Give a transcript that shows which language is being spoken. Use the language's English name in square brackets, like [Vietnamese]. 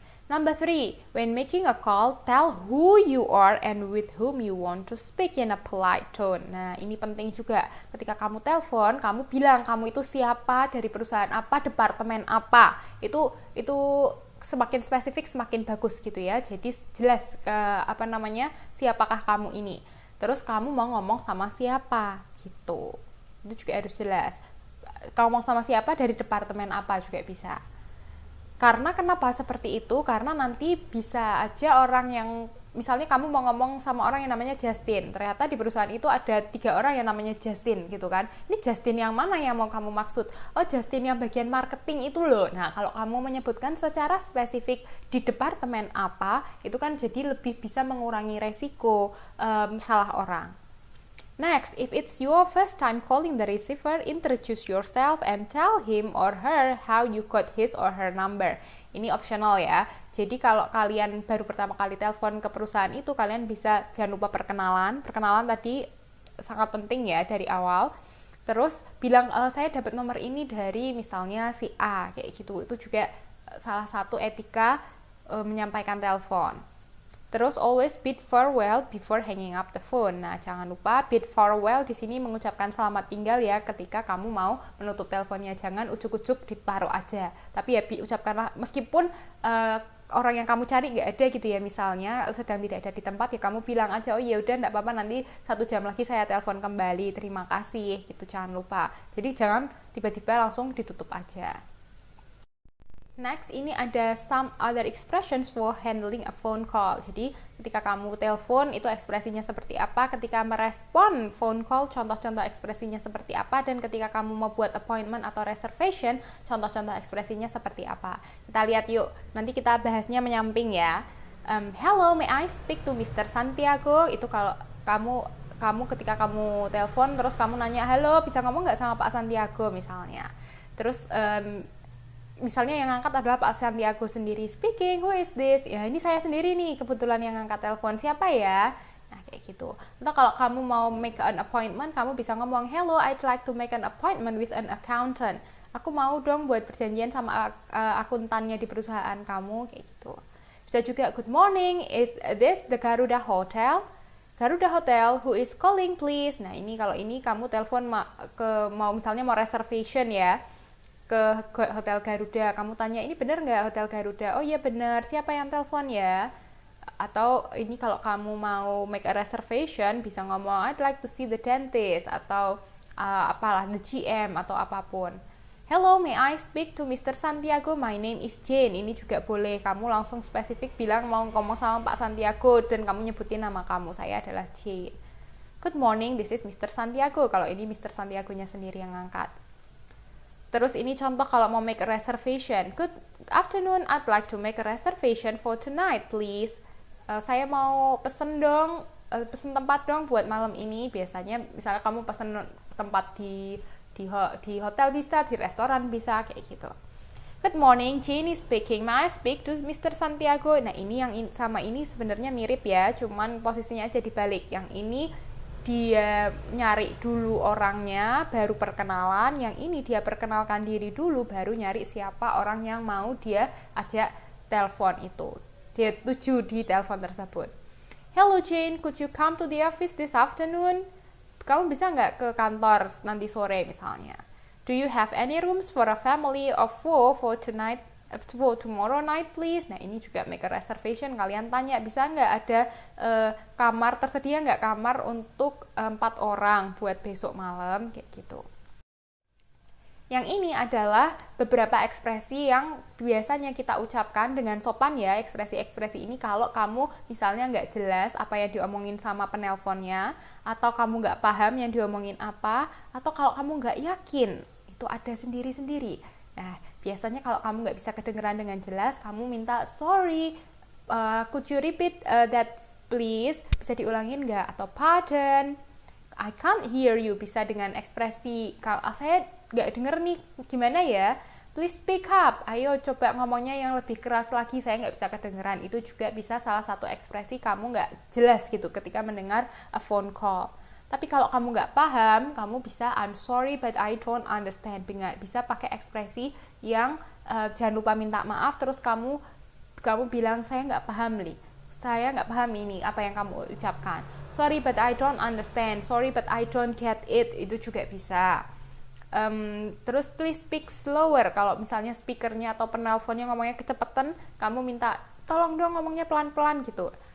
[English] Number 3, when making a call, tell who you are and with whom you want to speak in a polite tone. [Indonesian] Nah, ini penting juga. Ketika kamu telepon, kamu bilang kamu itu siapa, dari perusahaan apa, departemen apa. Itu semakin spesifik semakin bagus gitu ya. Jadi jelas siapakah kamu ini. Terus kamu mau ngomong sama siapa gitu. Itu juga harus jelas. Kalau ngomong sama siapa, dari departemen apa juga bisa. Karena kenapa seperti itu? Karena nanti bisa aja orang yang misalnya kamu mau ngomong sama orang yang namanya Justin, ternyata di perusahaan itu ada 3 orang yang namanya Justin gitu kan. Ini Justin yang mana yang mau kamu maksud? Oh, Justin yang bagian marketing itu loh. Nah, kalau kamu menyebutkan secara spesifik di departemen apa, itu kan jadi lebih bisa mengurangi resiko salah orang. [English] Next, if it's your first time calling the receiver, introduce yourself and tell him or her how you got his or her number. [Indonesian] Ini optional ya. Jadi kalau kalian baru pertama kali telepon ke perusahaan itu, kalian bisa jangan lupa perkenalan. Perkenalan tadi sangat penting ya dari awal. Terus bilang saya dapat nomor ini dari misalnya si A kayak gitu. Itu juga salah satu etika menyampaikan telepon. [English] Terus always bid farewell before hanging up the phone. [Indonesian] Nah, jangan lupa bid farewell di sini mengucapkan selamat tinggal ya ketika kamu mau menutup teleponnya. Jangan ujuk-ujuk ditaruh aja. Tapi ya ucapkanlah meskipun orang yang kamu cari nggak ada gitu ya, misalnya sedang tidak ada di tempat, ya kamu bilang aja, oh ya udah nggak apa-apa, nanti 1 jam lagi saya telepon kembali, terima kasih gitu, jangan lupa. Jadi jangan tiba-tiba langsung ditutup aja. Next, ini ada [English] some other expressions for handling a phone call. [Indonesian] Jadi, ketika kamu telepon, itu ekspresinya seperti apa, ketika merespon phone call, contoh-contoh ekspresinya seperti apa, dan ketika kamu mau buat appointment atau reservation, contoh-contoh ekspresinya seperti apa. Kita lihat yuk, nanti kita bahasnya menyamping ya. [English] Hello, may I speak to Mr. Santiago? [Indonesian] Itu kalau kamu ketika kamu telepon, terus kamu nanya, halo, bisa ngomong nggak sama Pak Santiago misalnya. Terus, misalnya yang ngangkat adalah Pak Santiago sendiri. [English] Speaking, who is this? [Indonesian] Ya, ini saya sendiri nih, kebetulan yang ngangkat telepon. Siapa ya? Nah, kayak gitu. Atau kalau kamu mau [English] make an appointment, [Indonesian] kamu bisa ngomong, [English] hello, I'd like to make an appointment with an accountant. [Indonesian] Aku mau dong buat perjanjian sama akuntannya di perusahaan kamu, kayak gitu. Bisa juga, [English] good morning, is this the Garuda Hotel? Garuda Hotel, who is calling please? [Indonesian] Nah, ini kalau ini kamu telepon misalnya mau reservation ya, ke Hotel Garuda, kamu tanya, ini bener nggak Hotel Garuda? Oh iya bener, siapa yang telepon ya? Atau ini kalau kamu mau [English] make a reservation, [Indonesian] bisa ngomong, [English] I'd like to see the dentist, [Indonesian] atau apalah, the GM, atau apapun. [English] Hello, may I speak to Mr. Santiago? My name is Jane. [Indonesian] Ini juga boleh, kamu langsung spesifik bilang mau ngomong sama Pak Santiago, dan kamu nyebutin nama kamu, saya adalah Jane. [English] Good morning, this is Mr. Santiago. [Indonesian] Kalau ini Mr. Santiago-nya sendiri yang ngangkat. Terus ini contoh kalau mau [English] make a reservation. Good afternoon, I'd like to make a reservation for tonight, please. [Indonesian] Saya mau pesen tempat dong buat malam ini. Biasanya misalnya kamu pesen tempat di hotel bisa, di restoran bisa, kayak gitu. [English] Good morning, Jenny speaking. May I speak to Mr. Santiago? [Indonesian] Nah, ini yang sama ini sebenarnya mirip ya, cuman posisinya aja dibalik. Yang ini dia nyari dulu orangnya, baru perkenalan. Yang ini dia perkenalkan diri dulu, baru nyari siapa orang yang mau dia ajak telepon itu. Dia tuju di telepon tersebut. [English] Hello Jane, could you come to the office this afternoon? [Indonesian] Kamu bisa nggak ke kantor nanti sore misalnya? [English] Do you have any rooms for a family of 4 for tomorrow night please? [Indonesian] Nah, ini juga [English] make a reservation. [Indonesian] Kalian tanya, bisa nggak ada kamar, tersedia nggak kamar untuk 4 orang buat besok malam, kayak gitu. Yang ini adalah beberapa ekspresi yang biasanya kita ucapkan dengan sopan ya, ekspresi-ekspresi ini kalau kamu misalnya nggak jelas apa yang diomongin sama penelponnya, atau kamu nggak paham yang diomongin apa, atau kalau kamu nggak yakin, itu ada sendiri-sendiri. Nah, biasanya kalau kamu nggak bisa kedengeran dengan jelas, kamu minta, [English] sorry, could you repeat that please? [Indonesian] Bisa diulangin nggak? [English] Atau pardon, I can't hear you. [Indonesian] Bisa dengan ekspresi, saya nggak denger nih, gimana ya? [English] Please speak up. [Indonesian] Ayo coba ngomongnya yang lebih keras lagi, saya nggak bisa kedengeran. Itu juga bisa salah satu ekspresi kamu nggak jelas gitu ketika mendengar [English] a phone call. [Indonesian] Tapi kalau kamu nggak paham, kamu bisa [English] I'm sorry but I don't understand. [Indonesian] Bisa pakai ekspresi yang jangan lupa minta maaf, terus kamu bilang saya nggak paham nih. Saya nggak paham ini apa yang kamu ucapkan. [English] Sorry but I don't understand. Sorry but I don't get it. [Indonesian] Itu juga bisa. Terus [English] please speak slower. [Indonesian] Kalau misalnya speakernya atau penelponnya ngomongnya kecepatan, kamu minta tolong dong ngomongnya pelan-pelan gitu.